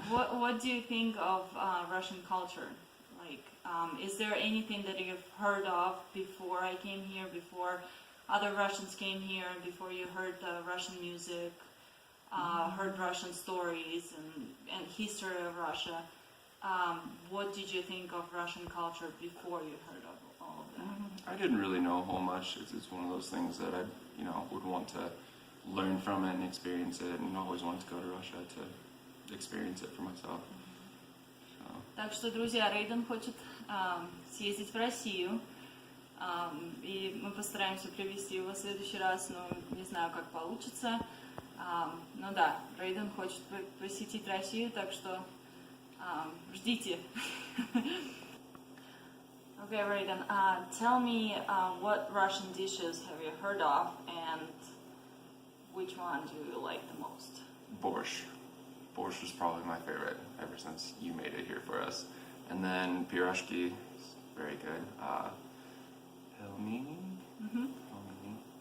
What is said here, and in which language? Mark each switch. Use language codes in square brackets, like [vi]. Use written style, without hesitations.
[en] What do you think of Russian culture? Like, is there anything that you've heard of before I came here, before other Russians came here, before you heard Russian music, heard Russian stories and history of Russia? What did you think of Russian culture before you heard of all of that? I didn't really know a whole much. It's one of those things that I, would want to learn from it and experience it, and always wanted to go to Russia to experience it for myself. [ru] Так что, друзья, Рэйден хочет съездить в Россию, и мы постараемся привезти его в следующий раз, но не знаю, как получится. Ну да, Рэйден хочет посетить Россию, так что ждите. [en] Okay, Рэйден, tell me what Russian dishes have you heard of, and which one do you like the most? Borscht. Borscht is probably my favorite ever since you made it here for us. And then pirashki is very good. Pelmeni? Pelmeni.